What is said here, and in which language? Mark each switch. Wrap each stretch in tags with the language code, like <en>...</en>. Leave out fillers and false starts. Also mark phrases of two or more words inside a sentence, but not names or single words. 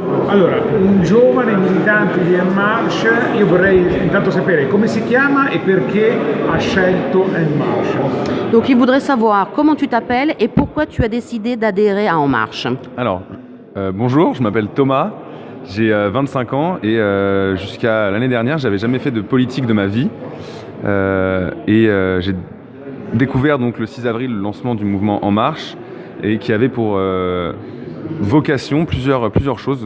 <it>Allora, un giovane militante di En Marche, io vorrei intanto sapere come si chiama et perché ha scelto En Marche.</it> <fr>Donc il voudrait savoir comment tu t'appelles et pourquoi tu as décidé d'adhérer à En Marche. Alors, bonjour, je m'appelle Thomas, j'ai 25 ans et jusqu'à l'année dernière, j'avais jamais fait de politique de ma vie. J'ai découvert donc le 6 avril le lancement du mouvement En Marche et qui avait pour vocation plusieurs choses.</fr>